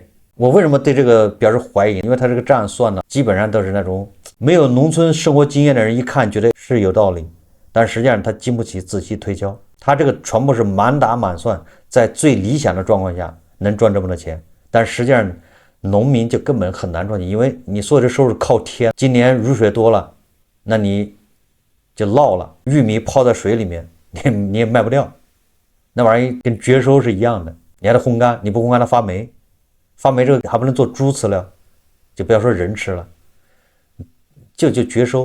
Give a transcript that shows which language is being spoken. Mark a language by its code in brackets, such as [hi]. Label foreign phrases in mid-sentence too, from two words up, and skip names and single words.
[zh] 我為什麼對這個表示懷疑？因為它這個賬算的基本上都是那種沒有農村生活經驗的人一看覺得是有道理，但實際上他經不起仔細推敲。他這個全部是滿打滿算，在最理想的狀況下能賺這麼多錢，但實際上農民就根本很難賺錢，因為你所有的收入靠天。今年雨水多了，那你就澇了，玉米泡在水裡面。你也賣不掉，那玩意跟絕收是一樣的，你還得烘乾，你不烘乾它發霉，發霉這個還不能做豬飼料，就不要說人吃了，就絕收。